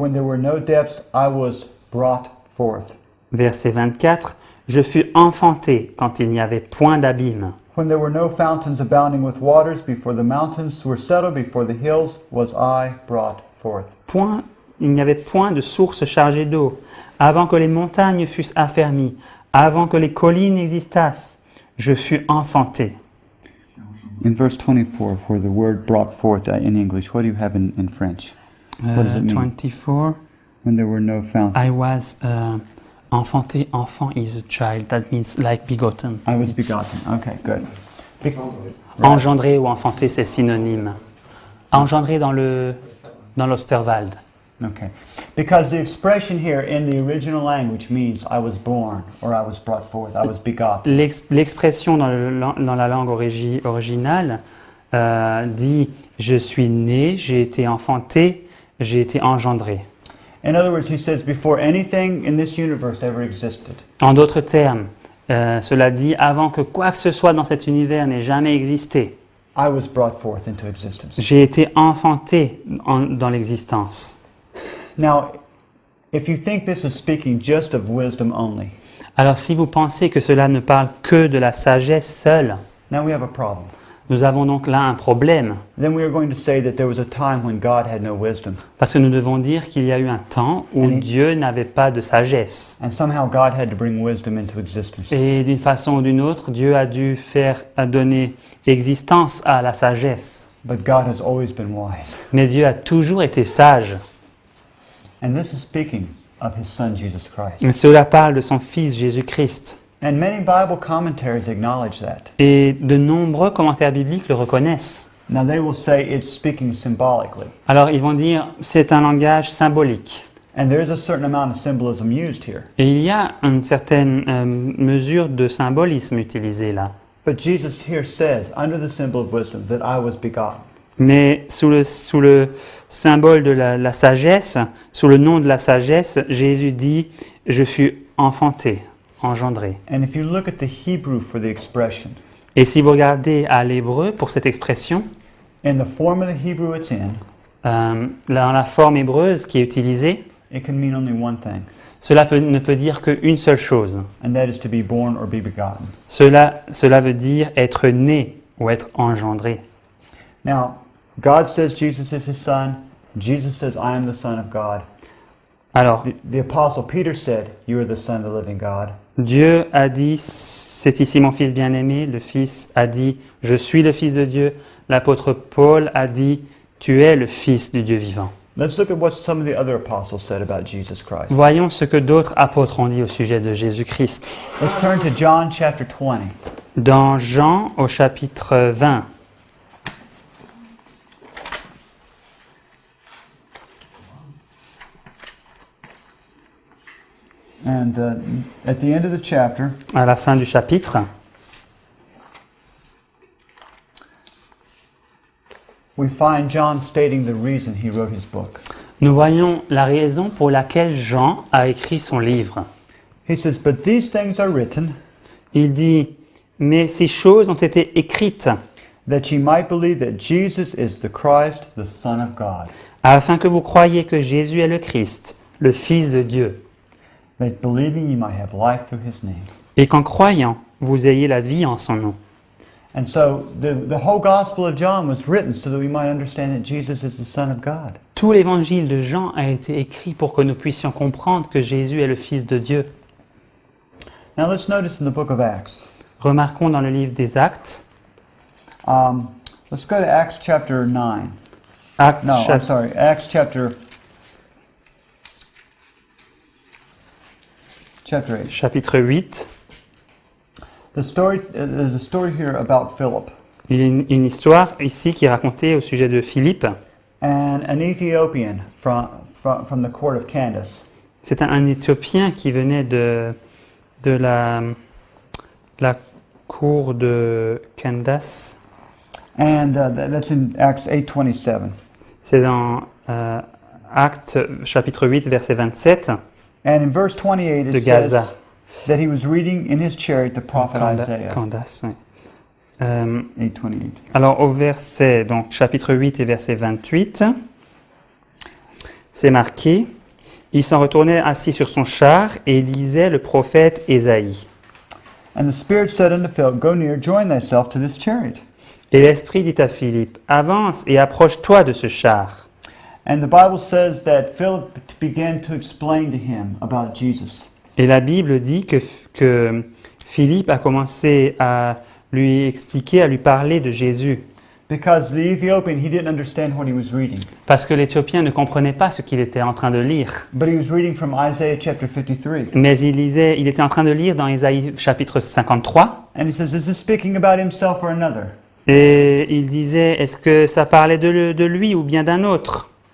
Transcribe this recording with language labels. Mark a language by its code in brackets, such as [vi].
[en] When there were no depths, I was brought forth. [fr] Verset 24, je fus enfanté quand il n'y avait point d'abîme. [en] When there were no fountains abounding with waters, before the mountains were settled, before the hills, was I brought forth. [fr] Il n'y avait point de source chargée d'eau, avant que les montagnes fussent affermies, avant que les collines existassent, je fus enfanté. [en] In verse 24, for the word brought forth in English, what do you have in French? What does it mean? 24, When there were no fountains. I was enfanté, enfant is a child, that means like begotten. I was It's begotten. Okay, good. [fr] engendré ou enfanté, c'est synonyme. Engendré dans l'Osterwald. [en] Okay. Because the expression here in the original language means I was born or I was brought forth, I was begotten. [fr] L'expression dans la langue originale dit « je suis né, j'ai été enfanté, j'ai été engendré ». [en] In other words, he says, before anything in this universe ever existed, [fr] En d'autres termes, cela dit « avant que quoi que ce soit dans cet univers n'ait jamais existé, [en] I was brought forth into existence. [fr] j'ai été enfanté dans l'existence ». [en] Now, if you think this is speaking just of wisdom only, [fr] Alors si vous pensez que cela ne parle que de la sagesse seule, [en] now we have a problem. [fr] nous avons donc là un problème, [en] Then we are going to say that there was a time when God had no wisdom, [fr] parce que nous devons dire qu'il y a eu un temps où [en] And it- [fr] Dieu n'avait pas de sagesse. [en] and somehow God had to bring wisdom into existence. [fr] Et d'une façon ou d'une autre, Dieu a dû donner existence à la sagesse. [en] But God has always been wise. [fr] Mais Dieu a toujours été sage. [en] And this is speaking of his son Jesus Christ. [fr] Mais cela parle de son Fils Jésus-Christ. [en] And many Bible commentaries acknowledge that. [fr] Et de nombreux commentaires bibliques le reconnaissent. [en] Now they will say it's speaking symbolically. [fr] Alors ils vont dire c'est un langage symbolique. [en] And there is a certain amount of symbolism used here. [fr] Et il y a une certaine mesure de symbolisme utilisé là. [en] But Jesus here says, under the symbol of wisdom, that I was begotten. [fr] Mais sous le symbole de la sagesse, sous le nom de la sagesse, Jésus dit « Je fus enfanté, engendré [en] And if you look at the Hebrew for the expression, ». [fr] Et si vous regardez à l'hébreu pour cette expression, [en] in the form of the Hebrew it's in, [fr] dans la forme hébreuse qui est utilisée, [en] it can mean only one thing, [fr] cela ne peut dire qu'une seule chose. [en] and that is to be born or be begotten. [fr] Cela veut dire être né ou être engendré. [en] Now, God says Jesus is his son. Jesus says, I am the son of God. [fr] Alors, [en] The apostle Peter said, you are the son of the living God. [fr] Dieu a dit, c'est ici mon fils bien-aimé. Le fils a dit, je suis le fils de Dieu. L'apôtre Paul a dit, tu es le fils du Dieu vivant. [en] Let's look at what some of the other apostles said about Jesus Christ. [fr] Voyons ce que d'autres apôtres ont dit au sujet de Jésus-Christ. [en] Let's turn to John chapter 20. [fr] Dans Jean au chapitre 20, [en] And at the end of the chapter, [fr] à la fin du chapitre, [en] we find John stating the reason he wrote his book. [fr] nous voyons la raison pour laquelle Jean a écrit son livre. [en] He says, but these things are written [fr] Il dit, mais ces choses ont été écrites [en] that ye might believe that Jesus is the Christ, the Son of God, [fr] afin que vous croyiez que Jésus est le Christ, le Fils de Dieu, [en] that believing ye might have life through his name. [fr] et qu'en croyant, vous ayez la vie en son nom. [en] And so the whole Gospel of John was written so that we might understand that Jesus is the Son of God. [fr] Tout l'évangile de Jean a été écrit pour que nous puissions comprendre que Jésus est le Fils de Dieu. [en] Now let's notice in the book of Acts. [fr] Remarquons dans le livre des Actes, [en] Let's go to Acts chapter 9. [fr] Actes, [en] No, I'm sorry, Acts chapter 8. [fr] chapitre 8. [en] There's a story here about Philip [fr] Il y a une histoire ici qui est racontée au sujet de Philippe. [en] and an Ethiopian from the court of Candace. [fr] C'est un Éthiopien qui venait de la cour de Candace. [en] And that's in Acts 8:27. [fr] C'est dans Actes chapitre 8, verset 27 [en] And in verse 28 [fr] de [en] it Gaza. says that he was reading in his chariot the prophet Isaiah. [fr] Candace, oui. 8:28. Alors au verset, donc chapitre 8 et verset 28, c'est marqué, il s'en retournait assis sur son char et lisait le prophète Ésaïe. [en] And the Spirit said unto Philip, Go near, join thyself to this chariot. [fr] Et l'Esprit dit à Philippe, avance et approche-toi de ce char. [en] And the Bible says that Philip began to explain to him about Jesus. [fr] Et la Bible dit que Philippe a commencé à lui expliquer, à lui parler de Jésus. [en] Because the Ethiopian, he didn't understand what he was reading. [fr] Parce que l'Éthiopien ne comprenait pas ce qu'il était en train de lire. [en] But he was reading from Isaiah chapter 53. [fr] Mais il était en train de lire dans Ésaïe chapitre 53. [en] And he says, is this speaking about himself or another? [fr] Et il disait, est-ce que ça parlait de lui ou bien d'un autre?